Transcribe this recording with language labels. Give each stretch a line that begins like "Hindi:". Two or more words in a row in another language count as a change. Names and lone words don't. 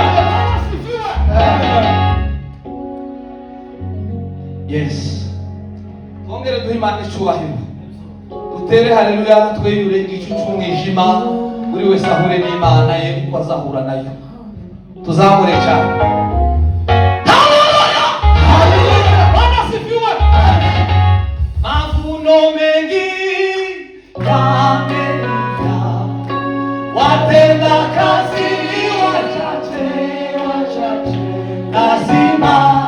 English: Amen. Yes.
Kinyarwanda: Twongere duhe Imana icyubahiro. Dutere haleluya, tweyure igicu cy'umwijima, buri wese ahure n'Imana ye uko azahura nayo. Tuzamure cyane. Haleluya! Haleluya!
Swahili: Bwana sifiwe. Mavuno mengi yamejaa, watenda kazi wachache, lazima